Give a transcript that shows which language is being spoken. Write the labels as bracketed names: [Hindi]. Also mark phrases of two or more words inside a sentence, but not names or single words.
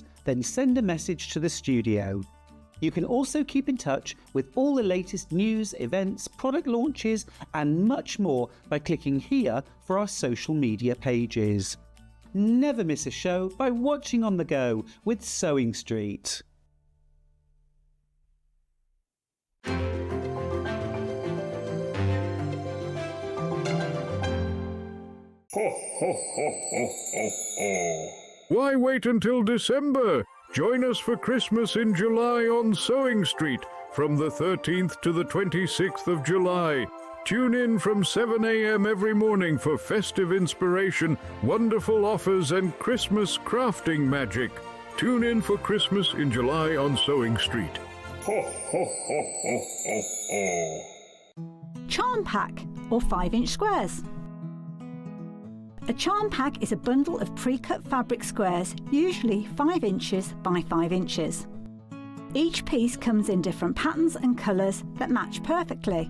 [English] Then send a message to the studio. You can also keep in touch with all the latest news, events, product launches and much more by clicking here for our social media pages. Never miss a show by watching on the go with SewingStreet. Ho, ho, ho, ho, ho, ho. Why wait until December? Join us for Christmas in July on SewingStreet from the 13th to the 26th of July. Tune in from 7 a.m. every morning for festive inspiration, wonderful offers and Christmas crafting magic. Tune in for Christmas in July on SewingStreet. Ho, ho, ho, ho, ho, ho. Charm pack or 5-inch squares. A charm pack is a bundle of pre-cut fabric squares, usually 5 inches by 5 inches. Each piece comes in different patterns and colours that match perfectly.